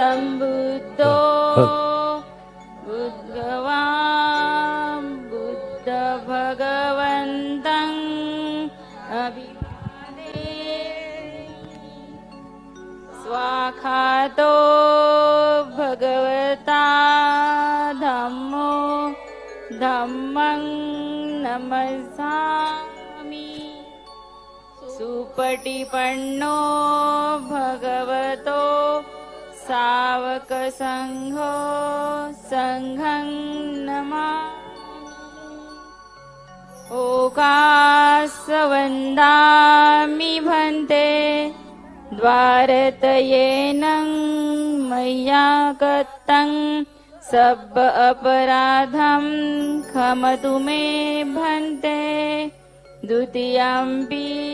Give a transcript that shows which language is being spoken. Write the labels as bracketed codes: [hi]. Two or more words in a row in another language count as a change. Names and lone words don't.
[pi] बुद्धो बुद्धवान् बुद्ध भगवन्तं अभिवादे स्वाखातो भगवता धम्मो धम्मं नमस्सामि सुपटिपन्नो भगवतो सावकसंघो संघं नमामि ओकासवन्दामि भन्ते द्वारतयेनं मय्या गतं सब अपराधं क्षमतु मे भन्ते द्वितीयम्पि